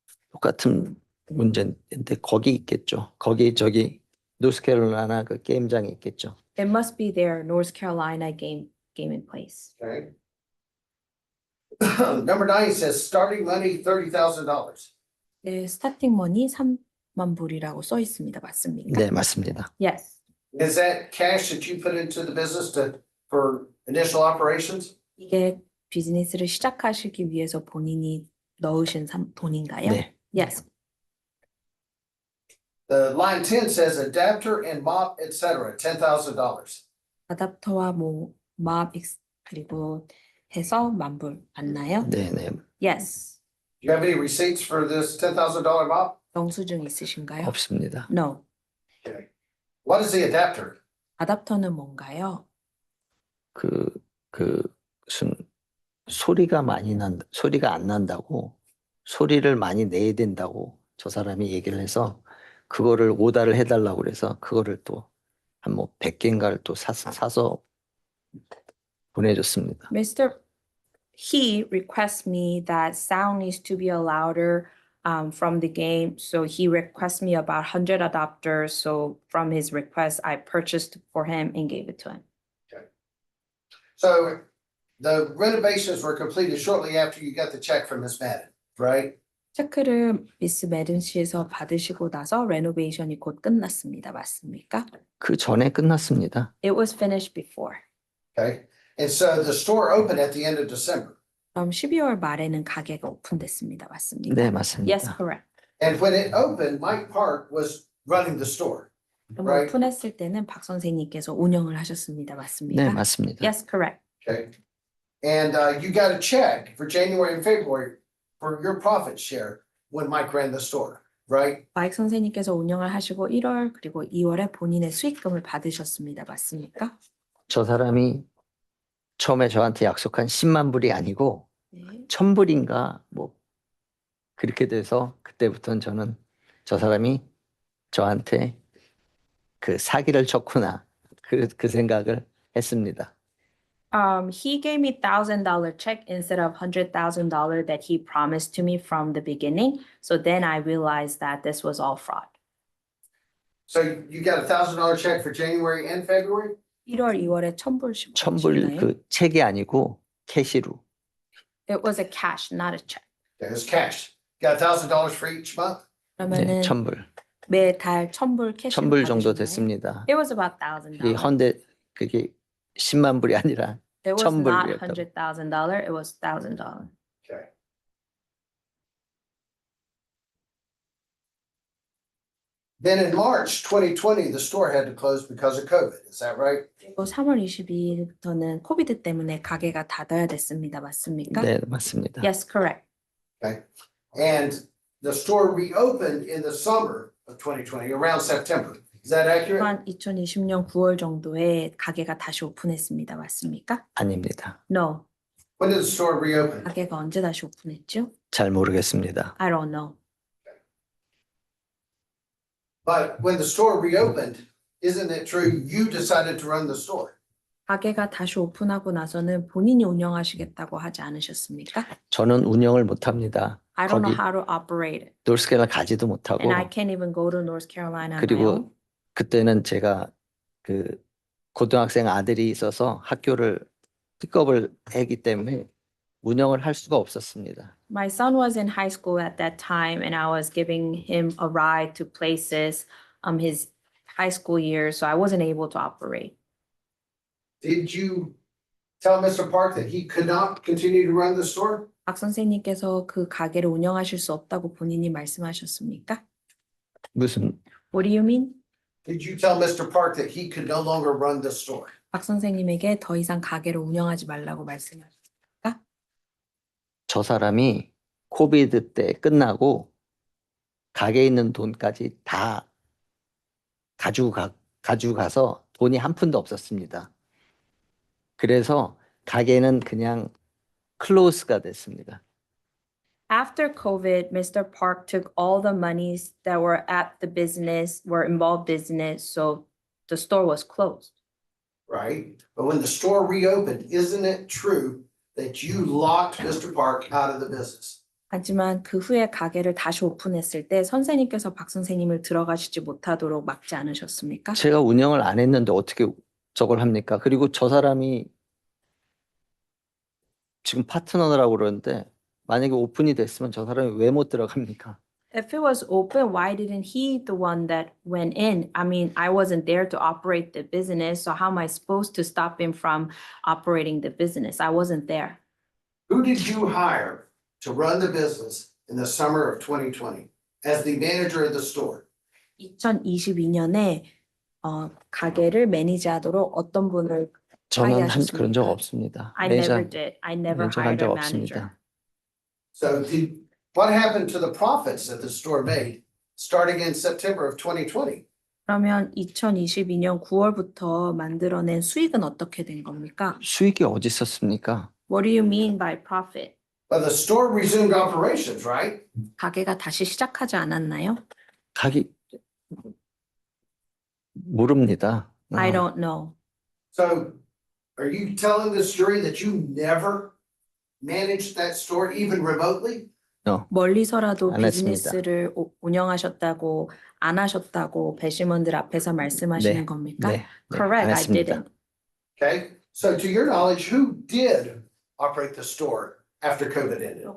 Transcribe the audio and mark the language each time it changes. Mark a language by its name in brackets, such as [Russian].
[Korean] 똑같은 문제인데 거기 있겠죠. 거기 저기 노스캐롤라이나 그 게임장에 있겠죠. [English] It must be their North Carolina gaming place. Okay. Number 9 says starting money $30,000. [Korean] 네, 스타팅 머니 3만 불이라고 써 있습니다. 맞습니까? 네, 맞습니다. [English] Yes. Is that cash that you put into the business for initial operations? [Korean] 이게 비즈니스를 시작하시기 위해서 본인이 넣으신 돈인가요? 네. [English] Yes. The line 10 says adapter and mop, etc., $10,000. [Korean] 아답터와 맙 그리고 해서 10,000 불 맞나요? 네, 네. [English] Yes. Do you have any receipts for this $10,000 mop? [Korean] 영수증 있으신가요? 없습니다. [English] No. Okay. What is the adapter? [Korean] 아답터는 뭔가요? 무슨 소리가 안 난다고 소리를 많이 내야 된다고 저 사람이 얘기를 해서 그거를 오다를 해달라고 그래서 그거를 또 한 100개인가를 또 사서 보내줬습니다. [English] He requests me that sound needs to be louder from the game. So he requests me about 100 adapters. So from his request, I purchased for him and gave it to him. So the renovations were completed shortly after you got the check from Ms. Madden, right? [Korean] 체크를 미스 매든 씨에서 받으시고 나서 레노베이션이 곧 끝났습니다. 맞습니까? 그 전에 끝났습니다. [English] It was finished before. Okay. And so the store opened at the end of December. [Korean] 그럼 12월 말에는 가게가 오픈됐습니다. 맞습니까? 네, 맞습니다. [English] Yes, correct. And when it opened, Mike Park was running the store. [Korean] 그럼 [English] Right. [Korean] 오픈했을 때는 박 선생님께서 운영을 하셨습니다. 맞습니까? 네, 맞습니다. [English] Yes, correct. Okay. And you got a check for January and February for your profit share when Mike ran the store, right? [Korean] 마이크 선생님께서 운영을 하시고 1월 그리고 2월에 본인의 수익금을 받으셨습니다. 맞습니까? 저 사람이 처음에 저한테 약속한 10만 불이 아니고 네. 1,000불인가 그렇게 돼서 그때부터는 저는 저 사람이 저한테 그 사기를 쳤구나 그 생각을 했습니다. [English] He gave me $1,000 check instead of $100,000 that he promised to me from the beginning. So then I realized that this was all fraud. So you got $1,000 check for January and February? [Korean] 1월, 2월에 1,000불씩 천불 받으셨나요? 그 책이 아니고 캐시로. [English] It was a cash, not a check. It was cash. Got $1,000 for each month? [Korean] 네, 그러면은 천불. 매달 1,000불 캐시로 천불 정도 됐습니다. [English] It was about [Korean] 그게 [English] $1,000. [Korean] 헌데 그게 10만 불이 아니라 [English] It was not [Korean] 천불이었다고. [English] $100,000. It was $1,000. Okay. Then in March 2020, the store had to close because of COVID. Is that right? [Korean] 그리고 3월 22일부터는 코비드 때문에 가게가 닫아야 됐습니다. 맞습니까? 네, 맞습니다. [English] Yes, correct. Okay. And the store reopened in the summer of 2020, around September. Is that accurate? [Korean] 한 2020년 9월 정도에 가게가 다시 오픈했습니다. 맞습니까? 아닙니다. [English] No. When did the store reopen? [Korean] 가게가 언제 다시 오픈했죠? 잘 모르겠습니다. [English] I don't know. But when the store reopened, isn't it true you decided to run the store? [Korean] 가게가 다시 오픈하고 나서는 본인이 운영하시겠다고 하지 않으셨습니까? 저는 운영을 못합니다. [English] I don't know how to operate it. [Korean] 노스캐롤라이나 가지도 못하고 [English] And I can't even go to North Carolina on my [Korean] 그리고 [English] own. [Korean] 그때는 제가 그 고등학생 아들이 있어서 학교를 픽업을 했기 때문에 운영을 할 수가 없었습니다. [English] My son was in high school at that time, and I was giving him a ride to places his high school years, so I wasn't able to operate. Did you tell Mr. Park that he could not continue to run the store? [Korean] 박 선생님께서 그 가게를 운영하실 수 없다고 본인이 말씀하셨습니까? 무슨 [English] What do you mean? Did you tell Mr. Park that he could no longer run the store? [Korean] 박 선생님에게 더 이상 가게를 운영하지 말라고 말씀하셨습니까? 저 사람이 코비드 때 끝나고 가게에 있는 돈까지 다 가져가서 돈이 한 푼도 없었습니다. 그래서 가게는 그냥 클로스가 됐습니다. [English] After COVID, Mr. Park took all the monies that were at the business, were involved business, so the store was closed. Right? But when the store reopened, isn't it true that you locked Mr. Park out of the business? [Korean] 하지만 그 후에 가게를 다시 오픈했을 때 선생님께서 박 선생님을 들어가시지 못하도록 막지 않으셨습니까? 제가 운영을 안 했는데 어떻게 저걸 합니까? 그리고 저 사람이 지금 파트너라고 그러는데 만약에 오픈이 됐으면 저 사람이 왜 못 들어갑니까? [English] If it was open, why didn't he the one that went in? I mean, I wasn't there to operate the business, so how am I supposed to stop him from operating the business? I wasn't there. Who did you hire to run the business in the summer of 2020 as the manager of the store? [Korean] 2022년에 가게를 매니저하도록 어떤 분을 저는 하셨습니까? 그런 적 없습니다. [English] I never did. I never [Korean] 매니저 한 [English] a [Korean] 적 [English] manager. [Korean] 없습니다. [English] So what happened to the profits that the store made starting in September of 2020? [Korean] 그러면 2022년 9월부터 만들어낸 수익은 어떻게 된 겁니까? 수익이 어디 있었습니까? [English] What do you mean by profit? Well, the store resumed operations, right? [Korean] 가게가 다시 시작하지 않았나요? 가기 모릅니다. [English] I don't know. So are you telling this jury that you never managed that store even remotely? [Korean] 멀리서라도 안 했습니다. 비즈니스를 운영하셨다고 안 하셨다고 배심원들 앞에서 말씀하시는 네, 겁니까? 네, [English] Correct, [Korean] 안 [English] I [Korean] 했습니다. [English] didn't. Okay, so to your knowledge, who did operate the store after COVID ended?